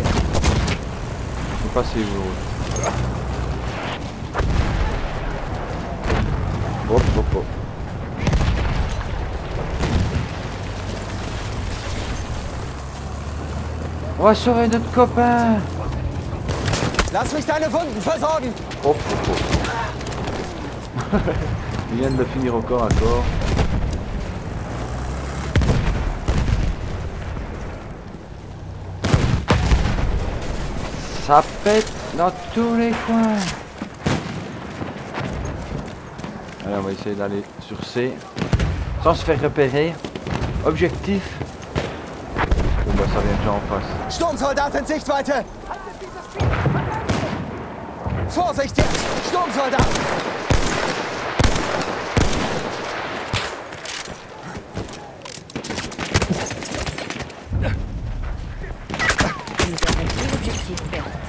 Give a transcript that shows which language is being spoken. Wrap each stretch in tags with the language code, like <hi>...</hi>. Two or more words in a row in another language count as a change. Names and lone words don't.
<fr>Je sais pas si vous... Hop, hop, hop. On va sauver notre copain.</fr> <de>Lass mich deine Wunden versorgen!</de> <fr>Hop, hop, hop. Il vient de le finir au corps à corps. Ça pète dans tous les coins. Allez, on va essayer d'aller sur C sans se faire repérer. Objectif. Bon bah ça vient déjà en face.</fr> <de>Sturmsoldat in Sichtweite! Vorsicht jetzt! Sturmsoldat!</de> <fr>Nous avons pris l'objectif perte.</fr>